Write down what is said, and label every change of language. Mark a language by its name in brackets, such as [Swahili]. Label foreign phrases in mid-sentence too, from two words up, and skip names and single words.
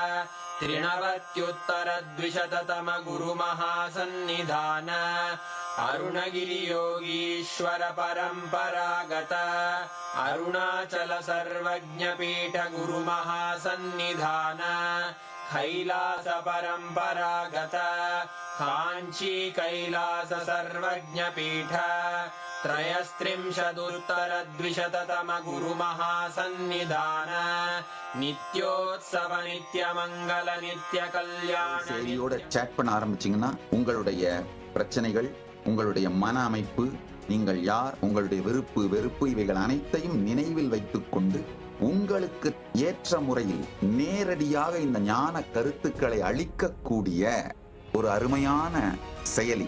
[Sanskrit] त्रिनवत्युत्तरद्विशततम गुरुमहासन्निधान अरुणगिरियोगीश्वर परम्परागत अरुणाचल सर्वज्ञपीठ गुरुमहासन्निधान कैलास परम्परागत काञ्ची कैलास सर्वज्ञपीठ त्रयस्त्रिंशदुत्तरद्विशततम गुरुमहासन्निधान नित्योत्सव नित्यमङ्गल नित्य कल्याण [Tamil] செய்தியோட சேட் பண்ண ஆரம்பிச்சீங்கன்னா உங்களுடைய பிரச்சனைகள், உங்களுடைய மன அமைப்பு, நீங்கள் யார், உங்களுடைய விருப்பு வெறுப்பு இவைகள் அனைத்தையும் நினைவில் வைத்துக் கொண்டு உங்களுக்கு ஏற்ற முறையில் நேரடியாக இந்த ஞான கருத்துக்களை அளிக்கக்கூடிய ஒரு அருமையான செயலி.